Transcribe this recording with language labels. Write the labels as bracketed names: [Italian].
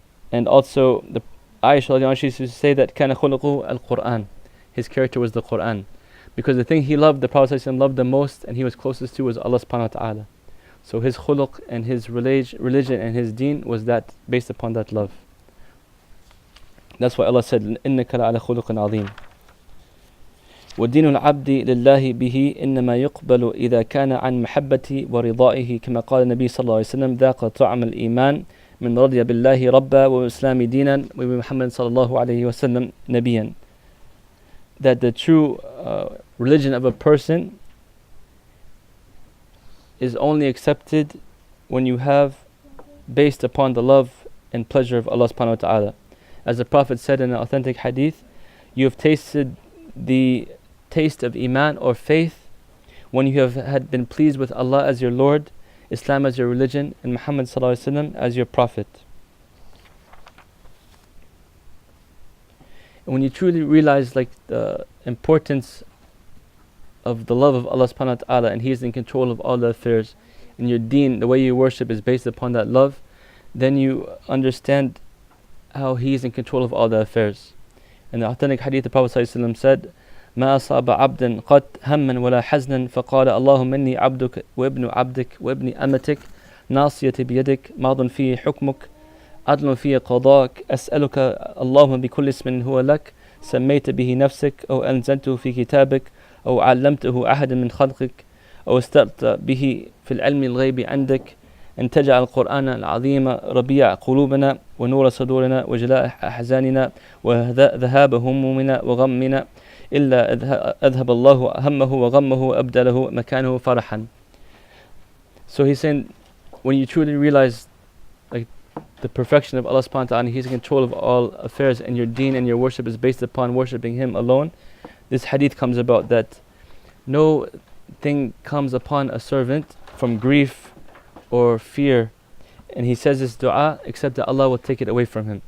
[English] And also the Aisha, she used to say that [Arabic] كَانَ خُلُقُهُ الْقُرْآنِ, [English] his character was the Quran. Because the thing he loved, the Prophet ﷺ loved the most and he was closest to, was Allah subhanahu wa ta'ala. So his khuluq and his religion and his deen was that based upon that love. That's why Allah said, [Arabic] إِنَّكَ لَعَلَى خُلُقٍ عَظِيمٍ. وَدِينُ الْعَبْدِ لِلَّهِ بِهِ إِنَّمَا يُقْبَلُ إِذَا كَانَ عَنْ مَحَبَّةِ وَرِضَائِهِ كما قال النبي صلى الله عليه وسلم ذاق طعم الإيمان من رضي بالله ربا وإسلام دينا وبمحمد صلى الله عليه وسلم نبيا. [English] That the true religion of a person is only accepted when you have based upon the love and pleasure of Allah subhanahu wa ta'ala. As the Prophet said in an authentic hadith, you have tasted the taste of iman or faith when you have had been pleased with Allah as your Lord Islam as your religion, and Muhammad sallallahu alaihi wasallam as your prophet. And when you truly realize like the importance of the love of Allah subhanahu wa ta'ala, and He is in control of all the affairs, and your deen, the way you worship is based upon that love, then you understand how He is in control of all the affairs. In the authentic hadith, the Prophet sallallahu alaihi wasallam said, [Arabic] ما أصاب عبدا قط هما ولا حزنا فقال اللهم إني عبدك وابن عبدك وابن أمتك ناصيتي بيدك ماض فيه حكمك عدل فيه قضاءك أسألك اللهم بكل اسم هو لك سميت به نفسك أو أنزلته في كتابك أو علمته أحد من خلقك أو استأثرت به في العلم الغيب عندك أن تجعل القرآن العظيم ربيع قلوبنا ونور صدورنا وجلاء أحزاننا وذهاب همومنا وغمنا إلا أذهب الله همه وغمه أبدله مكانه فرحا. [English] So he's saying, when you truly realize like the perfection of Allah subhanahu wa ta'ala, He's in control of all affairs, and your deen and your worship is based upon worshipping Him alone, this hadith comes about that no thing comes upon a servant from grief or fear, and he says this dua, except that Allah will take it away from him.